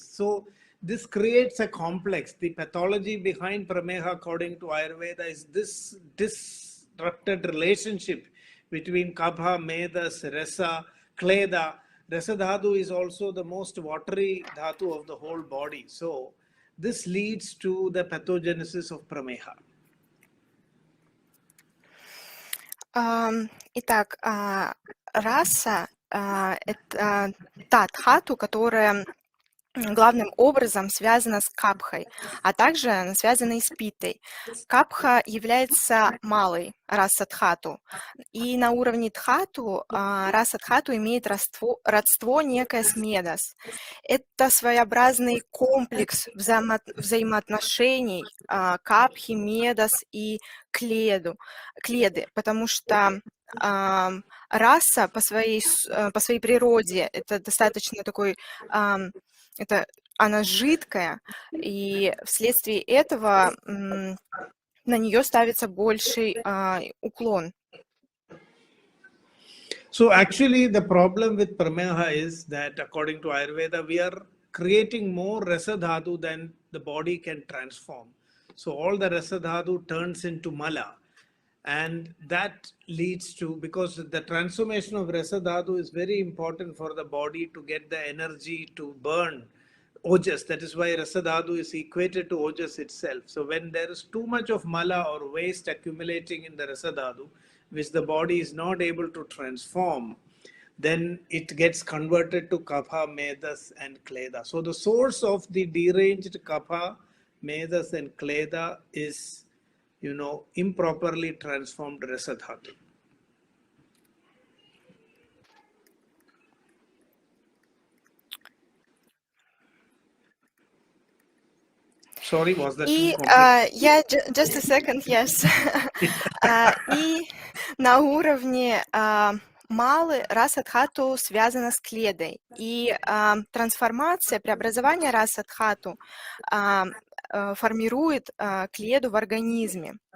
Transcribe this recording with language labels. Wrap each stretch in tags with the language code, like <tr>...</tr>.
<en>So this creates a complex. The pathology behind Prameha according to Ayurveda is this disrupted relationship between Kapha, Medas, Rasa, Kleda. Rasa Dhatu is also the most watery Dhatu of the whole body. So this leads to the pathogenesis of Prameha.</en> <ru>Итак, раса – это та дхату, которая главным образом связана с капхой, а также она связана и с питой. Капха является малой раса дхату, и на уровне дхату раса дхату имеет родство некое с медас. Это своеобразный комплекс взаимоотношений капхи, медас и кледы, потому что раса по своей природе это достаточно такой, она жидкая, и вследствие этого на нее ставится больший уклон.</ru> <en>So actually the problem with Prameha is that according to Ayurveda, we are creating more Rasa Dhatu than the body can transform. So all the Rasa Dhatu turns into Mala. And that leads to, because the transformation of Rasa Dhatu is very important for the body to get the energy to burn Ojas. That is why Rasa Dhatu is equated to Ojas itself. So when there is too much of Mala or waste accumulating in the Rasa Dhatu, which the body is not able to transform, then it gets converted to Kapha, Medas and Kleda. So the source of the deranged Kapha, Medas and Kleda is, improperly transformed Rasa Dhatu. Sorry, was that too complex? Yeah, just a second, yes.</en> <ru>И на уровне малы раса дхату связана с кледой. И трансформация, преобразование раса дхату формирует кледу в организме.</ru>